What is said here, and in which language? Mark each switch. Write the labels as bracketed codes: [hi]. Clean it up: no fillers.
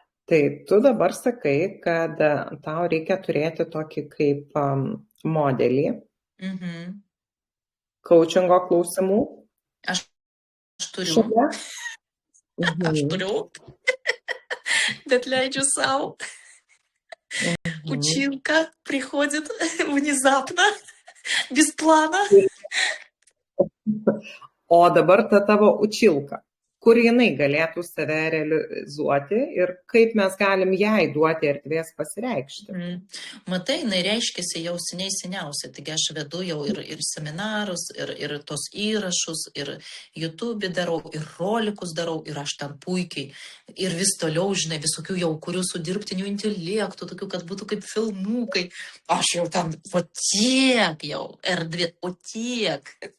[lt] Tai tu dabar sakai, kad tau reikia turėti tokį kaip modelį coachingo klausimų. Aš turiu. Aš turiu, bet leidžiu savo. [ru] Училка приходит внезапно, без плана. [lt] O dabar ta tavo učilka, kur jinai galėtų save realizuoti ir kaip mes galim jai duoti erdvės pasireikšti. Matai, jinai reiškiasi jau seniausiai, taigi aš vedu jau ir seminarus, ir tos įrašus, ir YouTube darau, ir rolikus darau, ir aš ten puikiai, ir vis toliau, žinai, visokių jau kurių su dirbtiniu intelektu, tokių, kad būtų kaip filmukai, aš jau ten, o tiek jau, erdvė, o tiek.